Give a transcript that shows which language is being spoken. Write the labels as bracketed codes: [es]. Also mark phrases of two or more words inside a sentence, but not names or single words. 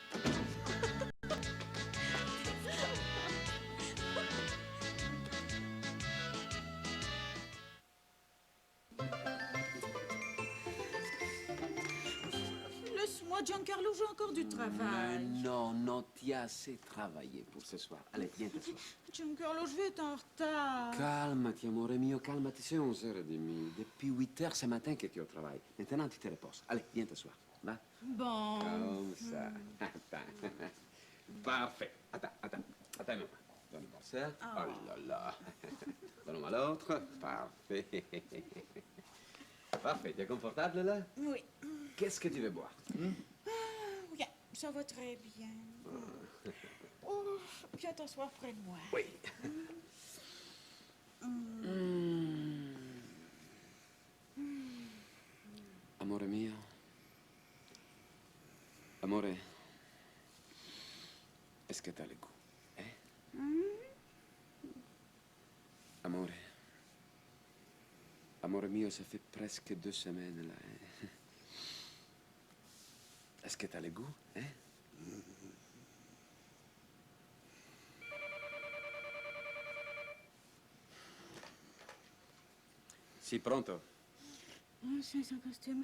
[fr] Laisse-moi, Giancarlo, j'ai encore du travail. Non, non, tu as assez travaillé pour ce soir. Allez, viens t'asseoir. Giancarlo, je vais être en retard. [it] Calmati, amore mio, calmati, [fr] c'est 11h30. Depuis 8h ce matin que tu es au travail. Maintenant, tu te reposes. Allez, viens t'asseoir. Va. Bon. Comme ça. Attends. Parfait. Attends, maman. Donne-moi ça. Oh là là. Donne-moi l'autre. Parfait. Parfait. Tu es confortable, là? Oui. Qu'est-ce que tu veux boire? Oui, ça va très bien. Oh, viens t'asseoir près de moi. Oui. [it] Amore mio. Amore. [fr] Est-ce que t'as le goût? [it] Amore. Amore mio, [fr] ça fait presque 2 semaines, là. Est-ce que t'as le goût, hein? [it] Si, pronto. [fr] Oh, c'est un costume.